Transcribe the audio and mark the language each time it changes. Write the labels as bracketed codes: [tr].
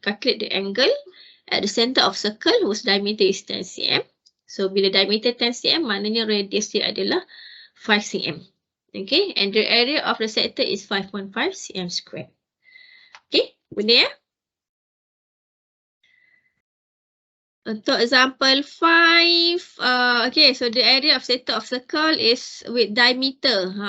[en] Calculate the angle at the center of circle whose diameter is 10 cm. [ms] So bila diameter 10 cm maknanya radius dia adalah 5 cm. [en] Okay, and the area of the sector is 5.5 cm square. [ms] Okay, boleh ya? [en] Untuk example 5, okay, so the area of center of circle is with diameter.